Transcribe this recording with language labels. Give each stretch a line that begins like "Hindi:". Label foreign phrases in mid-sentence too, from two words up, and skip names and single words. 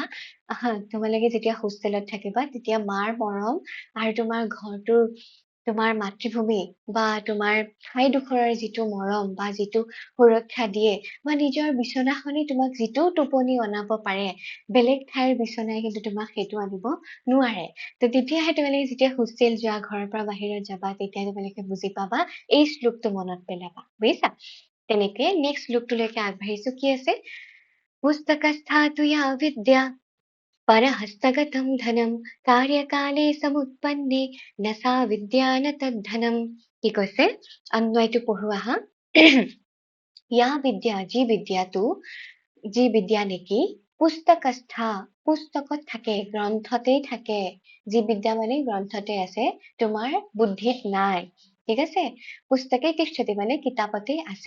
Assamese: তোমালোকে যেতিয়া হোষ্টেলত থাকিবা তেতিয়া মাৰ মৰম আৰু তোমাৰ ঘৰটোৰ, তোমাৰ মাতৃভূমি বা তোমাৰ ঠাইডোখৰৰ যিটো মৰম বা যিটো সুৰক্ষা দিয়ে, বা নিজৰ বিচনাখনে তোমাক যিটো টোপনি অনাব পাৰে, বেলেগ ঠাইৰ বিচনাই কিন্তু তোমাক সেইটো আনিব নোৱাৰে। তো তেতিয়াহে তোমালোকে যেতিয়া হোষ্টেল যোৱা, ঘৰৰ পৰা বাহিৰত যাবা, তেতিয়া তোমালোকে বুজি পাবা, এই শ্লোকটো মনত পেলাবা, বুজিছা? তেনেকে নেক্সট শ্লোকটোলৈকে আগবাঢ়িছো। কি আছে?
Sanskrit: पुस्तकस्था तु या विद्या परहस्तगतं धनं कार्यकाले समुत्पन्ने न सा विद्या न तद्धनम।
Assamese: কি কৈছে? অন্বয়টো পঢ়ো আহা।
Sanskrit: या विद्या,
Assamese: যি বিদ্যা নেকি, পুস্তকস্থা, পুস্তকত থাকে, গ্ৰন্থতেই থাকে, যি বিদ্যা মানে গ্ৰন্থতে আছে, তোমাৰ বুদ্ধিত নাই। ঠিক আছে?
Sanskrit: पुस्तके तिष्ठति
Assamese: মানে কিতাপতে আছে।